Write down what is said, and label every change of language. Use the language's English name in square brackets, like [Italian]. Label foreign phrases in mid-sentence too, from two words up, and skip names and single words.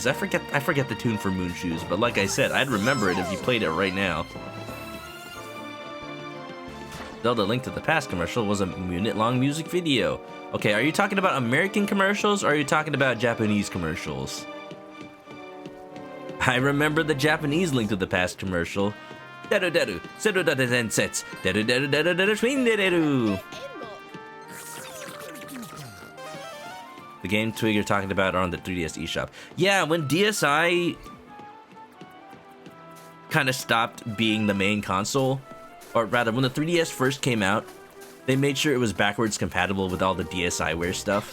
[English] I forget the tune for Moon Shoes, but like I said, I'd remember it if you played it right now. Zelda Link to the Past commercial was a minute-long music video. Okay, are you talking about American commercials, or are you talking about Japanese commercials? I remember the Japanese Link to the Past commercial. Deru deru, seru da densets, deru deru deru deru swing deru. The game Twig you're talking about are on the 3DS eShop. Yeah, when DSi kind of stopped being the main console, or rather, when the 3DS first came out, they made sure it was backwards compatible with all the DSiWare stuff.